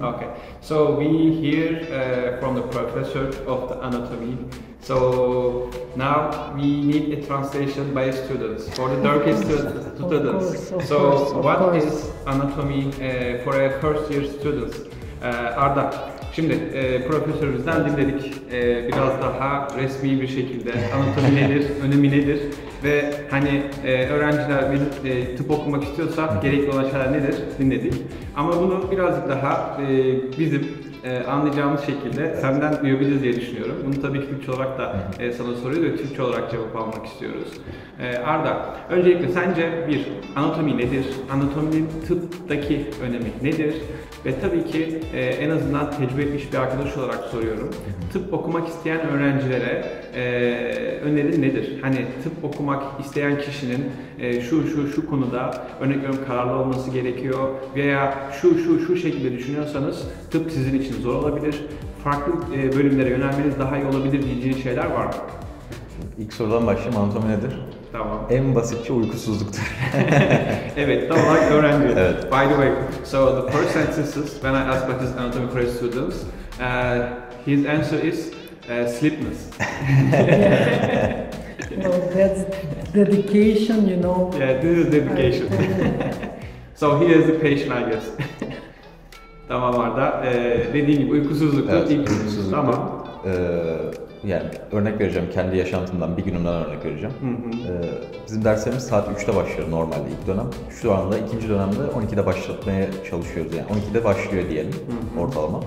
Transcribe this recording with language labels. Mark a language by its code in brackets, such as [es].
[en] Okay, so we hear from the professor of the anatomy. So now we need a translation by students for the Turkish students. What is anatomy for a first year students? [tr] Arda, şimdi profesörümüzden dinledik biraz daha resmi bir şekilde anatomi nedir, önemi nedir ve hani öğrenciler bir tıp okumak istiyorsa gerekli olan şeyler nedir dinledik. Ama bunu birazcık daha bizim anlayacağımız şekilde senden duyabiliriz diye düşünüyorum. Bunu tabii ki Türkçe olarak da sana soruyoruz ve Türkçe olarak cevap almak istiyoruz. Arda, öncelikle sence anatomi nedir? Anatominin tıptaki önemi nedir? Ve tabii ki en azından tecrübe etmiş bir arkadaş olarak soruyorum. Tıp okumak isteyen öğrencilere önerin nedir? Hani tıp okumak isteyen kişinin şu konuda örnek veriyorum kararlı olması gerekiyor veya şu şekilde düşünüyorsanız tıp sizin için zor olabilir. Farklı bölümlere yönelmeniz daha iyi olabilir diyeceğin şeyler var mı? İlk sorudan başlayayım. Anatomi nedir? Tamam. En basitçe uykusuzluktur. Evet, tam olarak öğrenci. Evet. [en] By the way, so the first sentences when I ask about his anatomy for his students, his answer is sleepiness. Well, that's dedication, you know. Yeah, this is dedication. So he is the patient, I guess. [tr] Tamam Arda. Dediğin gibi uykusuzluktur. Evet, uykusuzluktur. Tamam. Yani örnek vereceğim, kendi yaşantımdan, bir günümden örnek vereceğim. Bizim derslerimiz saat 3'te başlıyor normalde ilk dönem. Şu anda ikinci dönemde 12'de başlatmaya çalışıyoruz yani. 12'de başlıyor diyelim ortalama.